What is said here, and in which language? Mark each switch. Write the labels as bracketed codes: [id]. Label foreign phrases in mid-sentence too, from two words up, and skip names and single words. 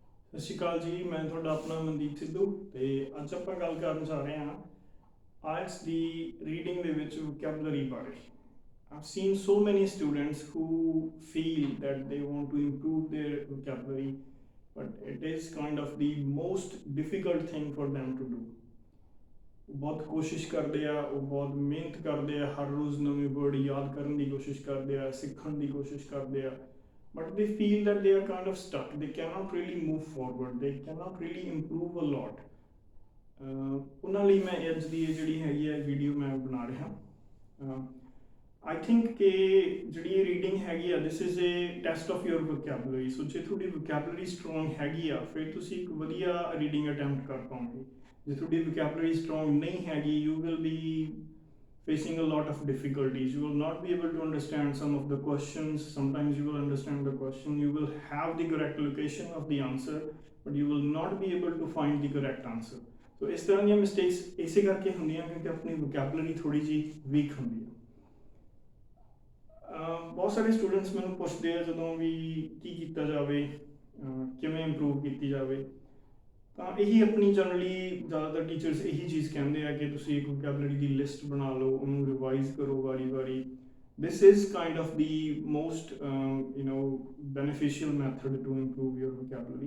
[pa] ਸਤਿ ਸ਼੍ਰੀ ਅਕਾਲ ਜੀ। ਮੈਂ ਤੁਹਾਡਾ ਆਪਣਾ ਮਨਦੀਪ ਸਿੱਧੂ ਤੇ ਅੱਜ ਆਪਾਂ ਗੱਲ ਕਰਨ ਜਾ ਰਹੇ ਹਾਂ ਆਇਲਟਸ ਦੀ ਰੀਡਿੰਗ ਦੇ ਵਿੱਚ ਵੋਕੈਬਲਰੀ ਬਾਰੇ। [en] I've seen so many students who feel that they want to improve their vocabulary, but it is kind of the most difficult thing for them to do. [pa] ਉਹ ਬਹੁਤ ਕੋਸ਼ਿਸ਼ ਕਰਦੇ ਆ, ਉਹ ਬਹੁਤ ਮਿਹਨਤ ਕਰਦੇ ਆ, ਹਰ ਰੋਜ਼ ਨਵੇਂ ਵਰਡ ਯਾਦ ਕਰਨ ਦੀ ਕੋਸ਼ਿਸ਼ ਕਰਦੇ ਆ, ਸਿੱਖਣ ਦੀ ਕੋਸ਼ਿਸ਼ ਕਰਦੇ ਆ, [en] but they feel that they are kind of stuck. They cannot really move forward. They cannot really improve a lot. [pa] ਉਹਨਾਂ ਲਈ ਮੈਂ ਅੱਜ ਦੀ ਜਿਹੜੀ ਹੈਗੀ ਹੈ ਵੀਡੀਓ ਮੈਂ ਬਣਾ ਰਿਹਾ। [en] I think [pa] ਕਿ ਜਿਹੜੀ ਰੀਡਿੰਗ ਹੈਗੀ ਆ [en] this is a test of your vocabulary. [pa] ਸੋ ਜੇ ਤੁਹਾਡੀ [en] vocabulary strong [pa] ਹੈਗੀ ਆ ਫਿਰ ਤੁਸੀਂ ਇੱਕ ਵਧੀਆ [en] reading attempt [pa] ਕਰ ਪਾਓਗੇ। ਜੇ ਤੁਹਾਡੀ [en] vocabulary strong [pa] ਨਹੀਂ ਹੈਗੀ [en] you will be facing a lot of difficulties. You will not be able to understand some of the questions. Sometimes you will understand the question, you will have the correct location of the answer, but you will not be able to find the correct answer. [pa] So ਇਸ ਤਰ੍ਹਾਂ ਦੀਆਂ ਮਿਸਟੇਕਸ ਇਸੇ ਕਰਕੇ ਹੁੰਦੀਆਂ ਕਿਉਂਕਿ ਆਪਣੀ ਵੋਕੈਬਲਰੀ ਥੋੜੀ ਜਿਹੀ ਵੀਕ ਹੁੰਦੀ ਹੈ। ਬਹੁਤ ਸਾਰੇ ਸਟੂਡੈਂਟਸ ਮੈਨੂੰ ਪੁੱਛਦੇ ਆ ਜਦੋਂ ਵੀ ਕੀ ਕੀਤਾ ਜਾਵੇ, ਕਿਵੇਂ ਇੰਪਰੂਵ ਕੀਤੀ ਜਾਵੇ। ਤਾਂ ਇਹੀ ਆਪਣੀ ਜਨਰਲੀ ਜ਼ਿਆਦਾਤਰ ਟੀਚਰਸ ਇਹੀ ਚੀਜ਼ ਕਹਿੰਦੇ ਆ ਕਿ ਤੁਸੀਂ ਇੱਕ ਵੋਕੈਬਲਰੀ ਦੀ ਲਿਸਟ ਬਣਾ ਲਓ, ਉਹਨੂੰ ਰਿਵਾਈਜ਼ ਕਰੋ ਵਾਰੀ [en] this is kind of the most beneficial method to improve your vocabulary.